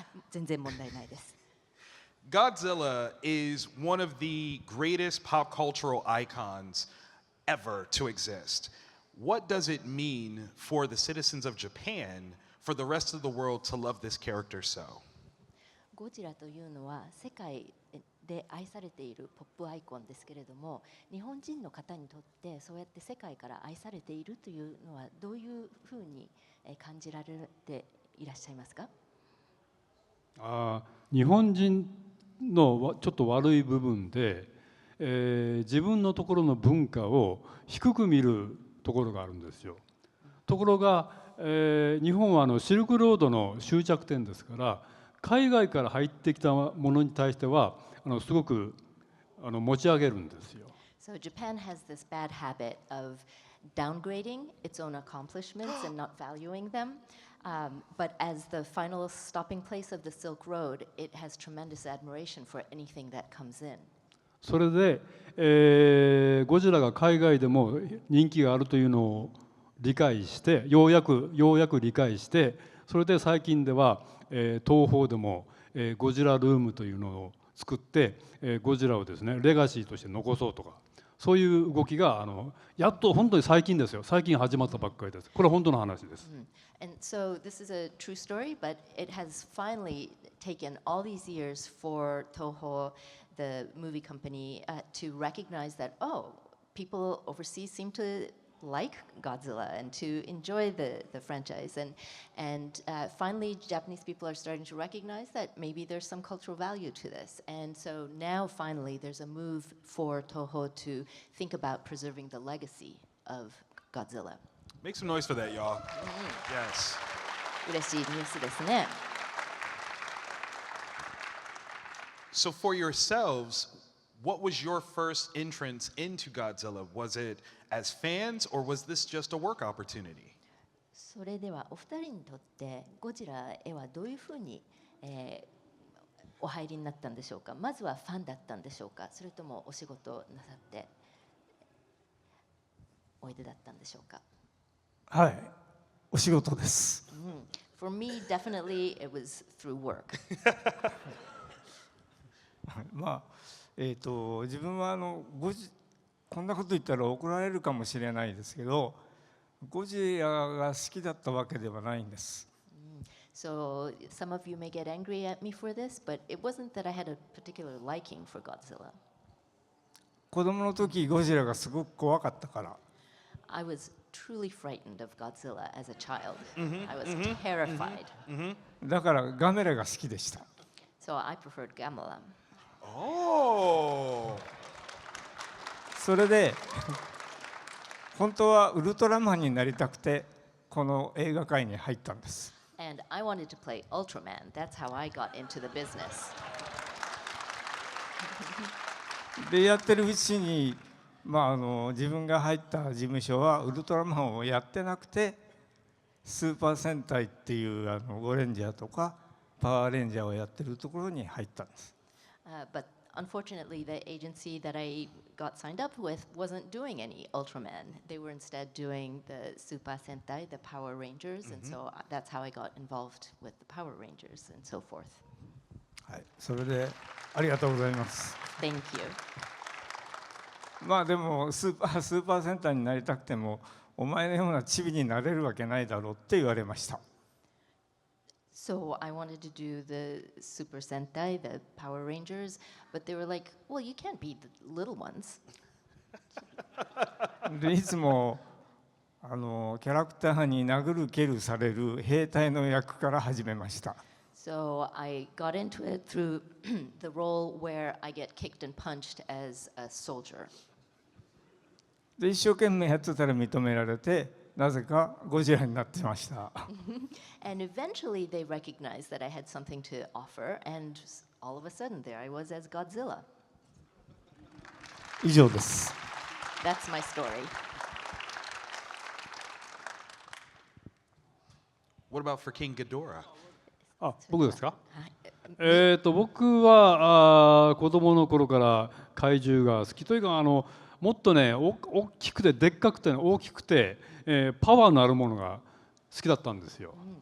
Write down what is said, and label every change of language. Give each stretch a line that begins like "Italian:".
Japanese: 全然問題ないです。
English: Godzilla is one of the greatest pop cultural icons ever to exist. What does it mean for the citizens of Japan, for the rest of the world to love this character so?
Japanese: ゴジラというのは世界で愛されているポップアイコンですけれども、日本人の方にとってそうやって世界から愛されているというのはどういうふうに感じられていらっしゃいますか？日本人のちょっと悪い部分で、自分のところの文化を低く見るところがあるんですよ。ところが、日本はシルクロードの終着点ですから、海外から入ってきたものに対してはすごく持ち上げるんですよ。
English: So Japan has this bad habit of downgrading its own accomplishments and not valuing them. But as the final stopping place of the Silk Road, it has tremendous admiration for anything that comes in.
Japanese: それで、ゴジラが海外でも人気があるというのを理解して、ようやく理解して、それで最近では、東宝でも、ゴジラルームというのを作って、ゴジラをですねレガシーとして残そうとか、そういう動きがやっと本当に最近ですよ。最近始まったばっかりです。これは本当の話です。
English: And so this is a true story, but it has finally taken all these years for Toho, the movie company, to recognize that, people overseas seem to like Godzilla and to enjoy the franchise. And finally, Japanese people are starting to recognize that maybe there's some cultural value to this. And so now finally there's a move for Toho to think about preserving the legacy of Godzilla. Make some noise for that, y'all. Yes.
Japanese: 嬉しいニュースですね。
English: So for yourselves, what was your first entrance into Godzilla? Was it as fans, or was this just a work opportunity?
Japanese: それではお二人にとってゴジラへはどういうふうに、お入りになったんでしょうか。まずはファンだったんでしょうか、それともお仕事をなさっておいでだったんでしょうか。はい、お仕事です。
English: For me, definitely it was through work.
Japanese: まあ自分はこんなこと言ったら怒られるかもしれないですけど、ゴジラが好きだったわけではないんです。
English: So some of you may get angry at me for this, but it wasn't that I had a particular liking for Godzilla.
Japanese: 子供の時ゴジラがすごく怖かったから。
English: I was truly frightened of Godzilla as a child. I was terrified.
Japanese: だからガメラが好きでした。
English: So I preferred Gamera. Oh.
Japanese: それで本当はウルトラマンになりたくてこの映画界に入ったんです。
English: And I wanted to play Ultraman. That's how I got into the business.
Japanese: でやってるうちに、自分が入った事務所はウルトラマンをやってなくて、スーパー戦隊っていうゴレンジャーとかパワーレンジャーをやってるところに入ったんです。
English: But unfortunately, the agency that I got signed up with wasn't doing any Ultraman. They were instead doing the Super Sentai, the Power Rangers, and so that's how I got involved with the Power Rangers and so forth.
Japanese: はい、それでありがとうございます。
English: Thank you.
Japanese: でもスーパー戦隊になりたくてもお前のようなチビになれるわけないだろうって言われました。
English: So I wanted to do the Super Sentai, the Power Rangers, but they were like, well, you can't be the little ones.
Japanese: でいつもキャラクターに殴る蹴るされる兵隊の役から始めました。
English: So I got into it through the role where I get kicked and punched as a soldier.
Japanese: で一生懸命やってたら認められてなぜかゴジラになってました。
English: And eventually they recognized that I had something to offer, and all of a sudden there I was as Godzilla.
Japanese: 以上です。
English: That's my story. What about for King Ghidorah?
Japanese: あ、僕ですか。はい。僕は子供の頃から怪獣が好きというかもっとね大きくてでっかくて大きくて、パワーのあるものが好きだったんですよ。